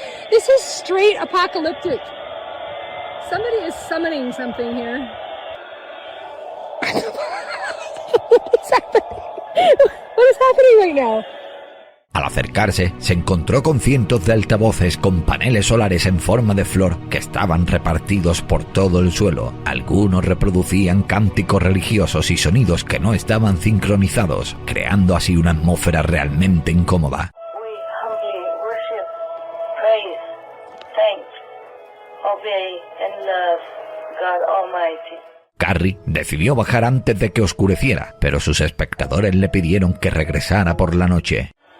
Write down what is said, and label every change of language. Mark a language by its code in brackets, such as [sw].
[en] This is straight apocalyptic. Somebody is summoning something here. What is happening right now? [es] Al acercarse, se encontró con cientos de altavoces con paneles solares en forma de flor que estaban repartidos por todo el suelo. Algunos reproducían cánticos religiosos y sonidos que no estaban sincronizados, creando así una atmósfera realmente incómoda. [en] We humbly worship, praise, thank, obey and love God Almighty. [es] Carrie decidió bajar antes de que oscureciera, pero sus espectadores le pidieron que regresara por la noche.